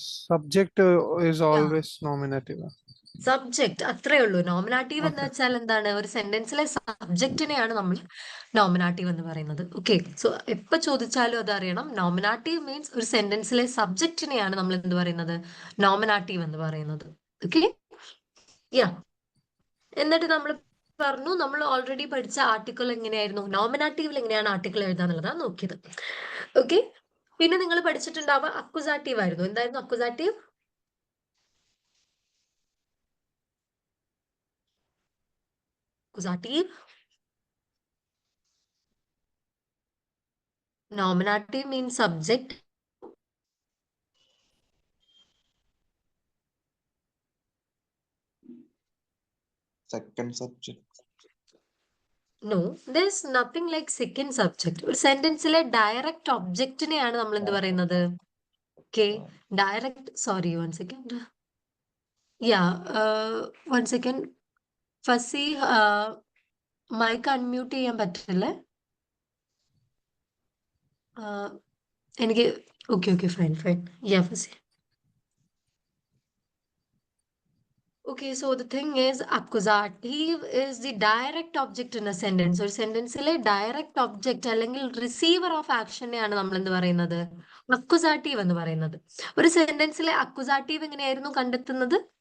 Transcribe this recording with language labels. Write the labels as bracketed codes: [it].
[en] Subject is always nominative. [ml] Subject, അത്രേ ഉള്ളൂ. Nominative എന്ന് [en] Okay. [ml] വെച്ചാൽ എന്താണ്? ഒരു സെന്റൻസിലെ സബ്ജക്റ്റിനെയാണ് നമ്മൾ നോമിനാറ്റീവ് എന്ന് പറയുന്നത്. ഓക്കെ, സോ എപ്പോ ചോദിച്ചാലും അത് അറിയണം. നോമിനാറ്റീവ് മീൻസ് ഒരു സെന്റൻസിലെ സബ്ജക്റ്റിനെയാണ് നമ്മൾ എന്ത് പറയുന്നത്? നോമിനാറ്റീവ് എന്ന് പറയുന്നത്. ഓക്കെ, യാ. എന്നിട്ട് നമ്മൾ പറഞ്ഞു, നമ്മൾ ഓൾറെഡി പഠിച്ച ആർട്ടിക്കിൾ എങ്ങനെയായിരുന്നു, നോമിനാറ്റീവിൽ എങ്ങനെയാണ് ആർട്ടിക്കിൾ എഴുതാന്നുള്ളതാണ് നോക്കിയത്. ഓക്കെ, പിന്നെ നിങ്ങൾ പഠിച്ചിട്ടുണ്ടാവുക അക്വസാറ്റീവ് ആയിരുന്നു. എന്തായിരുന്നു accusative? [en] Accusative. Nominative means subject. Second subject. No, there's nothing like second subject. [ml] ഒരു സെന്റൻസിലെ ഡയറക്റ്റ് ഒബ്ജക്റ്റിനെയാണ് നമ്മൾ എന്ത് പറയുന്നത്? Okay, direct. Sorry, [en] 1 second. [ml] യാ, 1 second. ഫസി, മൈക്ക് അൺമ്യൂട്ട് ചെയ്യാൻ പറ്റില്ലേ? എനിക്ക് okay okay, fine fine. Yeah fuzzy. [en] Okay, so the thing is, accusative is the direct object in a sentence. [ml] ഒരു സെന്റൻസിലെ direct object അല്ലെങ്കിൽ receiver of ആക്ഷനെയാണ് നമ്മൾ എന്ത് പറയുന്നത്? Accusative എന്ന് പറയുന്നത്. ഒരു സെന്റൻസിലെ അക്വസാറ്റീവ് എങ്ങനെയായിരുന്നു കണ്ടെത്തുന്നത്?